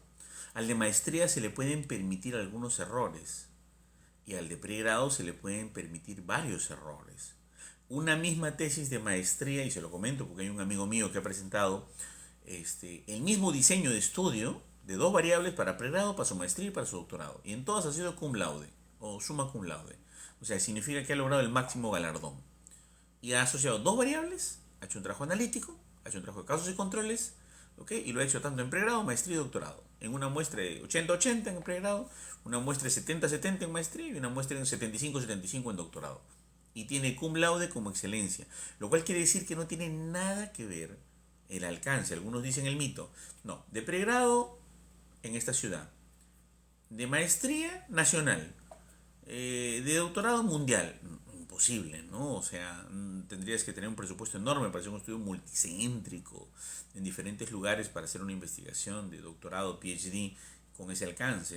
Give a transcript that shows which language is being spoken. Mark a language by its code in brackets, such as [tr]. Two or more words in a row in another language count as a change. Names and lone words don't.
[es] Al de maestría se le pueden permitir algunos errores y al de pregrado se le pueden permitir varios errores. Una misma tesis de maestría, y se lo comento porque hay un amigo mío que ha presentado el mismo diseño de estudio de dos variables para pregrado, para su maestría y para su doctorado. Y en todas ha sido [la] cum laude [es] o [la] summa cum laude. [es] O sea, significa que ha logrado el máximo galardón. Y ha asociado dos variables, ha hecho un trabajo analítico, ha hecho un trabajo de casos y controles, ¿ok? Y lo ha hecho tanto en pregrado, maestría y doctorado. En una muestra de 80-80 en pregrado, una muestra de 70-70 en maestría y una muestra de 75-75 en doctorado. Y tiene [la] cum laude [es] como excelencia, lo cual quiere decir que no tiene nada que ver el alcance. Algunos dicen el mito. No, de pregrado en esta ciudad, de maestría nacional, de doctorado mundial. Imposible, ¿no? O sea, tendrías que tener un presupuesto enorme para hacer un estudio multicéntrico en diferentes lugares para hacer una investigación de doctorado, PhD, con ese alcance.